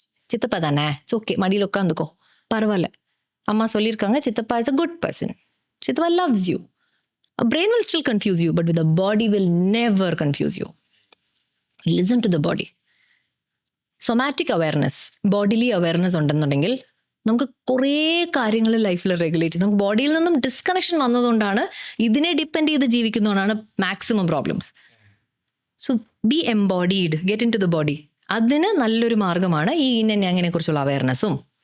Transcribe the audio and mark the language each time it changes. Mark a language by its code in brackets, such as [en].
[ta] சித்தப்பா தானே, [en] it's okay, [ta] மடியில் உட்காந்துக்கோ, பரவாயில்ல, அம்மா சொல்லியிருக்காங்க, [en] சித்தப்பா is a good person, சித்தப்பா loves you. Brain will still confuse you, but with the body will never confuse you. Listen to the body. Somatic awareness, bodily awareness [ml] ഉണ്ടെന്നുണ്ടെങ്കിൽ നമുക്ക് കുറേ കാര്യങ്ങൾ ലൈഫിൽ റെഗുലേറ്റ് ചെയ്യും. നമുക്ക് ബോഡിയിൽ നിന്നും ഡിസ്കണക്ഷൻ വന്നതുകൊണ്ടാണ്, ഇതിനെ ഡിപ്പെൻഡ് ചെയ്ത് ജീവിക്കുന്നതുകൊണ്ടാണ് maximum problems. [en] So be embodied, get in to the body. [ml] അതിന് നല്ലൊരു മാർഗ്ഗമാണ് ഈ ഇന്നെ കുറിച്ചുള്ള അവയർനെസ്സും.